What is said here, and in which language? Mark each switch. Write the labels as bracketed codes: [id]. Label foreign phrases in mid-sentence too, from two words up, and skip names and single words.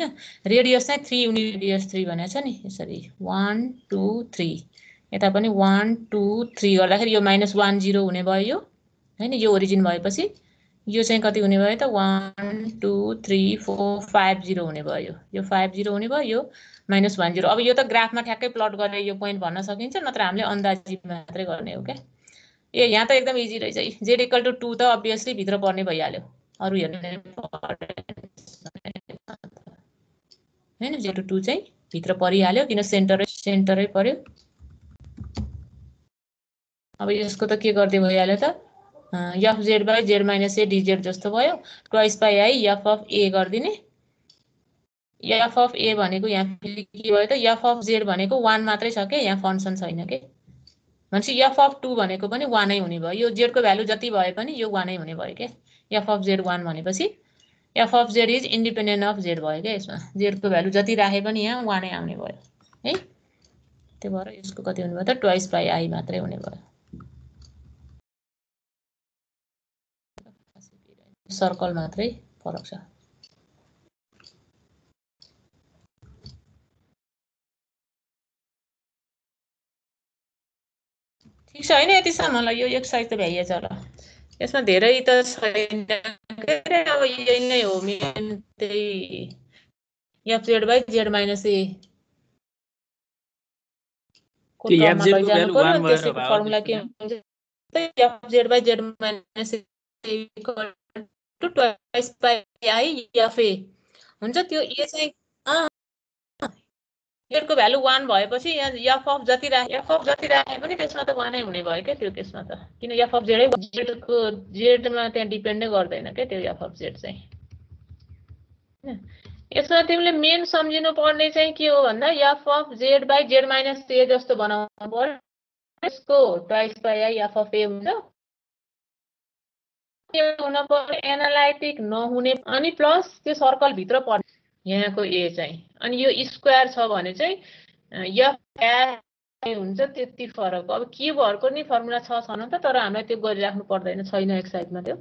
[ne] रेडियस चाहिँ 3 [en] unit radius [ne] 3 भनेको छ नि यसरी 1 2 3 यता पनि 1 2 3 गर्दाखेरि यो -1 0 हुने भयो यो हैन यो ओरिजिन भएपछि यो चाहिँ कति हुने भयो त 1 2 3 4 5 0 हुने भयो यो 5 0 हुने भयो यो -1 0 अब यो त ग्राफमा ठ्याक्कै प्लट गरेर यो पोइन्ट भन्न सकिन्छ नत्र हामीले अन्दाजी मात्रै गर्ने हो के ए यहाँ त एकदम इजी रहेछ z = 2 त अभियसली भित्र पर्ने भइहाल्यो अरु हेर्ने हैन z = 2 चाहिँ भित्र परिहाल्यो किन सेन्टरै पर्यो अब यसको त के गर्दै भइहाल्यो त f(z/z - a dz) जस्तो भयो [en] twice by I [ne] f(a) गर्दिने f(a) भनेको यहाँ फेरि के भयो त f(z) भनेको 1 मात्रै छ के यहाँ फंक्सन छैन के भनेपछि f(2) भनेको पनि 1 नै हुने भयो यो z को भ्यालु जति भए पनि यो 1 नै हुने भयो के f(z) 1 भनेपछि f(z) [en] is independent of z [ne] भयो के यसमा z को भ्यालु जति राखे पनि यहाँ 1 नै आउने भयो है त्यही भएर यसको कति हुने भयो त [en] twice by I [ne] मात्रै हुने भयो सर्कल मात्रै फरक छ ठीक छ हैन यतिसम्मलाई यो एक्सरसाइज त भ्याइएछ होला यसमा धेरै त छैन अब यही नै हो मेन त्यही f(z/z - a) को टर्ममा लैजानु पर्यो त्यसको फर्मुला के हुन्छ f(z/z - a) [en] twice by I [ne] f(a) हुन्छ त्यो a चाहिँ z को भ्यालु 1 भएपछि यहाँ f जति राखे पनि त्यसमा त 1 नै हुने भयो के त्यो केसमा त किन f(z) z को z मा त्यहाँ डिपेन्ड नै गर्दैन के त्यो f(z) चाहिँ यसमा तिमीले मेन सम्झिनु पर्ने चाहिँ के हो भन्दा f(z/z - a) जस्तो बनाउनु पर्यो यसको [en] twice by I [ne] f(a) हुन्छ के हुन पर्यो एनालाइटिक नहुने अनि प्लस त्यो सर्कल भित्र पर्ने यहाँको a चाहिँ अनि यो स्क्वायर छ भने चाहिँ एफ हुन्छ त्यति फरक। अब क्युबहरुको नि फर्मुला छ छन त, तर हामीलाई त्यो गरिराख्नु पर्दैन, छैन एक्सरसाइजमा त्यो।